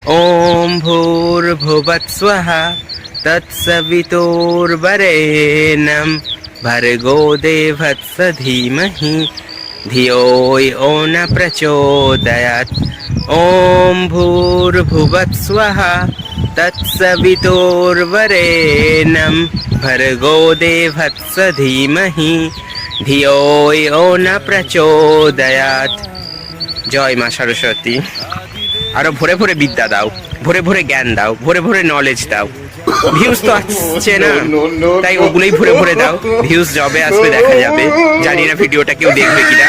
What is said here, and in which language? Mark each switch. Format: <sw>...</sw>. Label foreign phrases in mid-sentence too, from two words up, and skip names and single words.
<sa>ওম ভূর্ভুবস্সুঃ তৎসবিতুর্বরেণ্যং ভর্গো দেবস্য ধীমহি ধিয়ো য়ো ন প্রচোদয়াৎ। ওম ভূর্ভুবস্সুঃ তৎসবিতুর্বরেণ্যং ভর্গো দেবস্য ধীমহি ধিয়ো য়ো ন প্রচোদয়াৎ।</sa> <bn>জয় মা সরস্বতী। আরো ভরে ভরে বিদ্যা দাও, ভরে ভরে জ্ঞান দাও, ভরে ভরে নলেজ দাও। ভিউজ তো আসছে না, তাই ওগুলোই ভরে ভরে দাও। ভিউজ যবে আসবে দেখা যাবে, জানি না ভিডিওটা কেউ দেখবে কিনা।</bn>